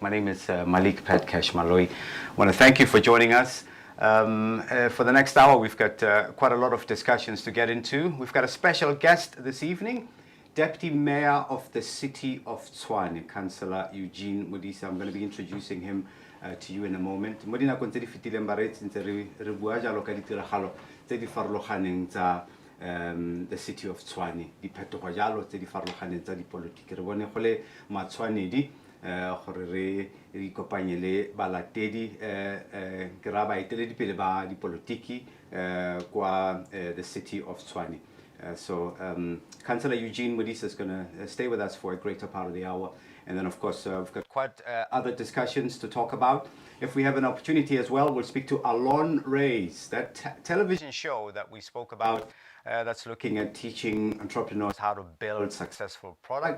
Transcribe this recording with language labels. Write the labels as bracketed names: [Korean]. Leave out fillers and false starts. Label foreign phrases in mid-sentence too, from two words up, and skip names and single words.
[English] My name is Malik Patcash Maloyi. I want to thank you for joining us. For the next hour, we've got quite a lot of discussions to get into. We've got a special guest this evening, Deputy Mayor of the City of Tswhane, Councillor Eugene Modise. I'm going to be introducing him to you in a moment. [Tswana] Mo dina kontse di fitileng ba re tsentse re bua jalo ka ditiragalo tse di farologaneng tsa the City of Tswhane, di phetogo jalo tse di farologaneng tsa dipolotiki. Re bone go le matshwanedi gore re ikopanye le balatedi ke ra baeteledipele ba dipolotiki kwa the City of Tswhane. [English] So Councillor Eugene Modise is going to stay with us for a greater part of the hour. And then, of course, we've got quite other discussions to talk about. If we have an opportunity as well, we'll speak to Alon Reyes, that television show that we spoke about that's looking at teaching entrepreneurs how to build successful product.